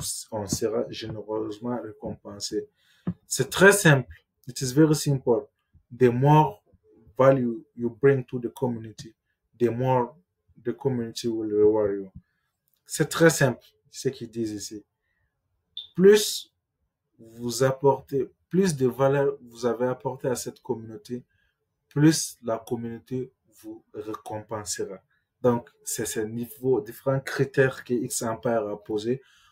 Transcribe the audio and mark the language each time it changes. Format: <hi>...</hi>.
<fr>On sera généreusement récompensé. C'est très simple.</fr> <en>It is very simple. The more value you bring to the community, the more the community will reward you.</en> <fr>C'est très simple, ce qu'ils disent ici. Plus vous apportez, plus de valeur vous avez apporté à cette communauté, plus la communauté vous récompensera. Donc, c'est ces différents critères que X Empire a posés.</fr>